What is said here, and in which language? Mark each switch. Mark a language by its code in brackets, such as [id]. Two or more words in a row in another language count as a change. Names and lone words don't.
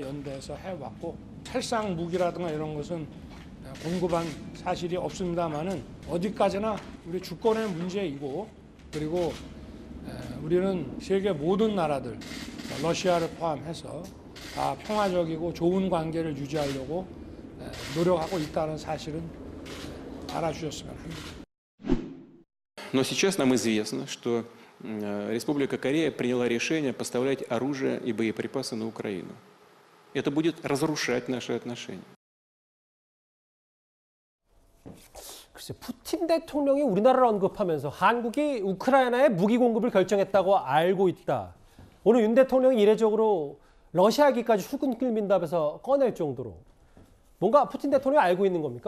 [ko] 연대해서 해왔고 살상 무기라든가 이런 것은 공급한 사실이 없습니다만은 어디까지나 우리 주권의 문제이고 그리고 우리는 세계 모든 나라들 러시아를 포함해서 다 평화적이고 좋은 관계를 유지하려고 노력하고 있다는 사실은 알아주셨으면 합니다. [ru] Но сейчас нам известно, что Республика Корея приняла решение поставлять оружие и боеприпасы на Украину. Это будет разрушать наши отношения. [ko] 글쎄, 푸틴 대통령이 우리나라를 언급하면서 한국이 우크라이나에 무기 공급을 결정했다고 알고 있다. 오늘 윤 대통령이 이례적으로 러시아기까지 출근 끌민답에서 꺼낼 정도로 뭔가 푸틴 대통령이 알고 있는 겁니까?